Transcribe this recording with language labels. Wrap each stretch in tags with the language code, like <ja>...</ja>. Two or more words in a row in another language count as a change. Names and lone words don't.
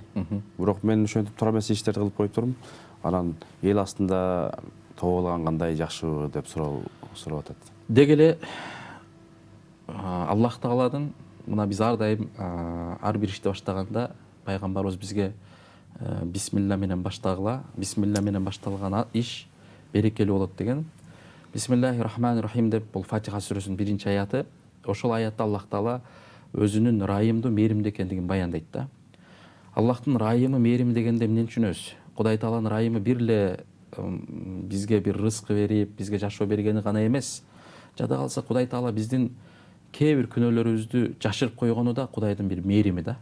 <ky>Бирок мен ошентип туура эмес иштерди кылып коюптурмун. Анан эл астында тоболган кандай жакшыбы деп сурап атат. Деги эле Аллах Тааладын, мына биз ар дайым ар бир ишти баштаганда пайгамбарыбыз бизге бисмилла менен баштагыла, бисмилла менен башталган иш берекелүү болот деген.</ky> <ar>بسم الله الرحمن الرحيم</ar> <ky>деп бул Фатиха сүрөсүнүн 1-чи аяты. Ошол аятта Аллах Таала өзүнүн райымдуу, мээримдүү экендигин баяндайт да. Аллахтын райымы, мээрими дегенде эмнени түшүнөбүз? Кудай Тааланын райымы бир эле бизге бир рызкы берип, бизге жашоо бергени гана эмес. Жада калса Кудай Таала биздин кээ бир күнөөлөрүбүздү жашырып койгону да Кудайдын бир мээрими да.</ky>